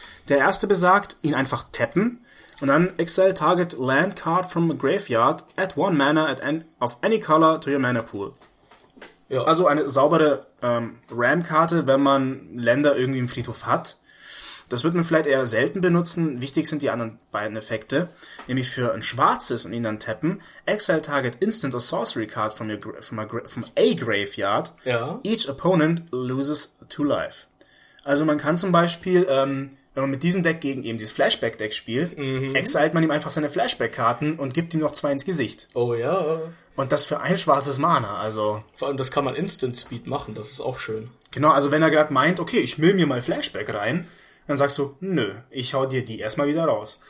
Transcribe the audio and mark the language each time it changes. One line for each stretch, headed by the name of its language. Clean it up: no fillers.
German: Der erste besagt, ihn einfach tappen. Und dann
English: Exile Target Land Card from a Graveyard at 1 Mana of any color to your Mana Pool.
German: Ja. Also eine saubere Ram-Karte, wenn man Länder irgendwie im Friedhof hat. Das wird man vielleicht eher selten benutzen. Wichtig sind die anderen beiden Effekte. Nämlich für ein schwarzes und ihn dann tappen.
English: Exile Target Instant or Sorcery Card from a Graveyard.
German: Ja.
English: Each opponent loses 2 life.
German: Also man kann zum Beispiel, wenn man mit diesem Deck gegen eben dieses Flashback-Deck spielt, exilt man ihm einfach seine Flashback-Karten und gibt ihm noch 2 ins Gesicht. Oh ja. Und das für ein schwarzes Mana, also... Vor allem, das kann man Instant Speed machen, das ist auch schön. Genau, also wenn er gerade meint, okay, ich mill mir mal Flashback rein, dann sagst du, nö, ich hau dir die erstmal wieder raus.